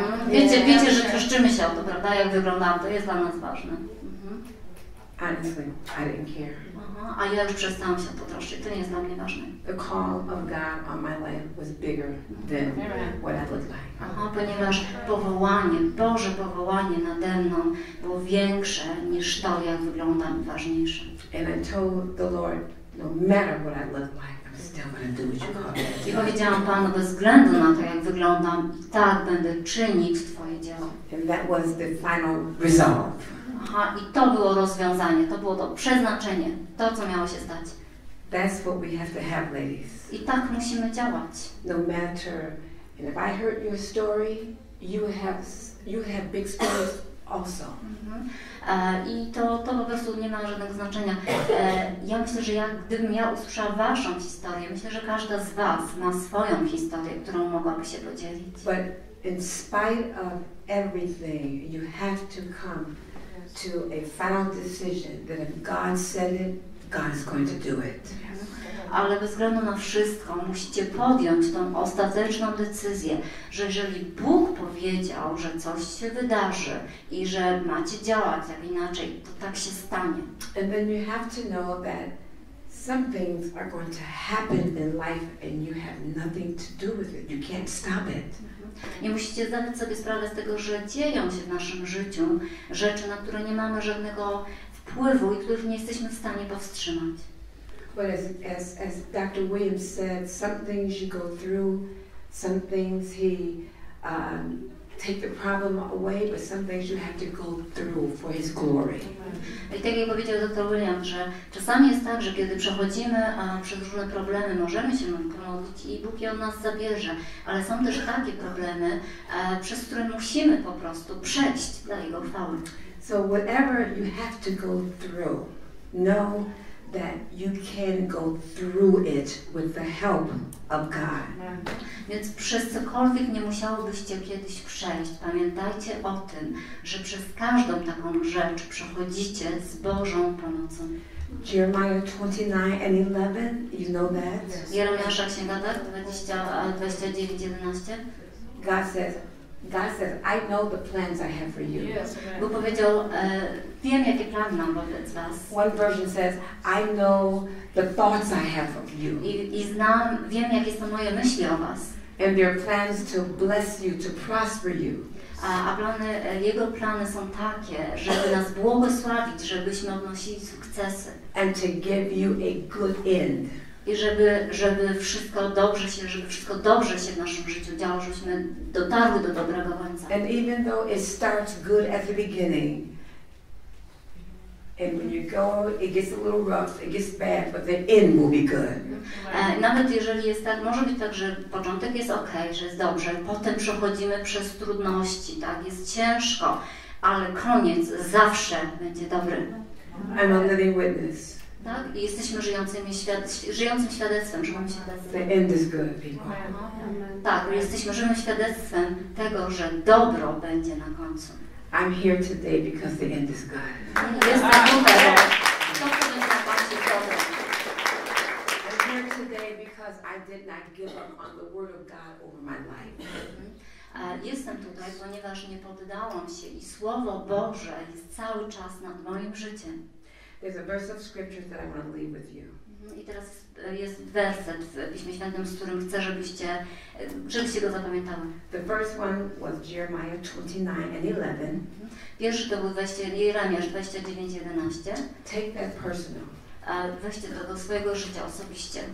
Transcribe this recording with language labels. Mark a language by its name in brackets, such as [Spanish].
[Polish] Wiecie, że troszczymy się o to, prawda? Jak wyglądamy, to jest dla nas ważne. [English] Honestly, I didn't care. [Polish] A ja już przestałam się o to troszczyć, to nie jest dla mnie ważne. [English] The call of God on my life was bigger than what I looked like. [Polish] Ponieważ powołanie, Boże powołanie nade mną było większe niż to, jak wyglądam, ważniejsze. [English] And I told the Lord, no matter what I look like, I'm still going to do what you call me. [Polish] I powiedziałam Panu, bez względu na to, jak wyglądam, i tak będę czynić Twoje dzieło. [English] And that was the final resolve. [Polish] I to było rozwiązanie, to było to przeznaczenie, to, co miało się stać. [English] That's what we have to have, ladies. [Polish] I tak musimy działać. [English] No matter, and if I heard your story, you have big stories also. [Polish] I to po prostu nie ma żadnego znaczenia. Ja myślę, że gdybym ja usłyszała Waszą historię, myślę, że każda z Was ma swoją historię, którą mogłaby się podzielić. [English] But in spite of everything, you have to come to a final decision that if God said it, God is going to do it. [Polish] Ale bez względu na wszystko musicie podjąć tą ostateczną decyzję, że jeżeli Bóg powiedział, że coś się wydarzy i że macie działać jak inaczej, to tak się stanie. [English] And then you have to know that some things are going to happen in life and you have nothing to do with it. You can't stop it. [Polish] I musicie zdawać sobie sprawę z tego, że dzieją się w naszym życiu rzeczy, na które nie mamy żadnego wpływu i których nie jesteśmy w stanie powstrzymać. [English] But as Dr. Williams said, some things you go through, some things he take the problem away, but some things you have to go through for his glory. [Polish] I tak jak powiedział dr Williams, że czasami jest tak, że kiedy przechodzimy przez różne problemy, możemy się pomodlić i Bóg je od nas zabierze, ale są też takie problemy, przez które musimy po prostu przejść dla Jego chwały. [English] So whatever you have to go through, know that you can go through it with the help of God. [Polish] Więc przez cokolwiek nie musiałobyście kiedyś przejść, pamiętajcie o tym, że przez każdą taką rzecz przechodzicie z Bożą pomocą. [English] Jeremiah 29 and 11, you know that? [Polish] Jeremiasza Księga 29:11. [English] God says, I know the plans I have for you. [Polish] Bóg powiedział, wiem, jakie plany mam wobec was. [English] One version says, I know the thoughts I have of you. [Polish] I wiem, jakie są moje myśli o was. [English] And their plans to bless you, to prosper you. [Polish] A Jego plany są takie, żeby nas błogosławić, żebyśmy odnosili sukcesy. [English] And to give you a good end. [Polish] I żeby wszystko dobrze się w naszym życiu działo, żebyśmy dotarły do dobrego końca. [English] And even though it starts good at the beginning, and when you go, it gets a little rough, it gets bad, but the end will be good. [Polish] Nawet jeżeli jest tak, może być tak, że początek jest okej, że jest dobrze, potem przechodzimy przez trudności, tak, jest ciężko, ale koniec zawsze będzie dobry. [English] I'm a living witness. [Polish] Tak? I jesteśmy żyjącym świadectwem, żywym świadectwem. [English] The end is good, people. [Polish] Tak, żywym świadectwem tego, że dobro będzie na końcu. [English] I'm here today because the end is good. [Polish] Jestem tutaj, bo to, co będzie na końcu, jest dobre. [English] I'm here today because I did not give up on the word of God over my life. [Polish] Jestem tutaj, ponieważ nie poddałam się i Słowo Boże jest cały czas nad moim życiem. [English] There's a verse of scriptures that I want to leave with you. [Polish] I teraz jest werset w Piśmie Świętym, z którym chcę, żebyście go zapamiętały. [English] The first one was Jeremiah 29 and 11. [Polish] Pierwszy to był Jeremiasz 29:11. [English] Take that personal. [Polish] Weźcie to do swojego życia osobiście.